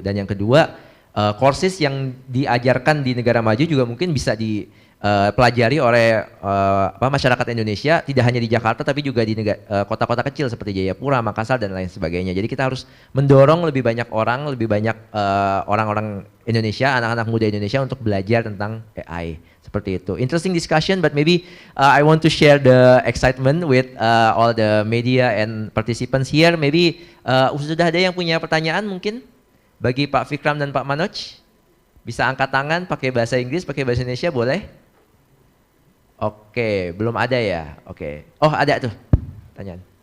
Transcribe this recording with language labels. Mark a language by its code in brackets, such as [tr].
[id] Dan yang kedua, courses yang diajarkan di negara maju juga mungkin bisa dipelajari oleh masyarakat Indonesia, tidak hanya di Jakarta tapi juga di kota-kota kecil seperti Jayapura, Makassar dan lain sebagainya. Jadi kita harus mendorong lebih banyak orang-orang Indonesia, anak-anak muda Indonesia untuk belajar tentang AI. Seperti itu. [en] Interesting discussion, but maybe I want to share the excitement with all the media and participants here. [id] Maybe sudah ada yang punya pertanyaan mungkin bagi Pak Vikram dan Pak Manoj? Bisa angkat tangan, pakai bahasa Inggris, pakai bahasa Indonesia boleh? Oke, belum ada ya? Oke. Oh, ada tuh pertanyaan.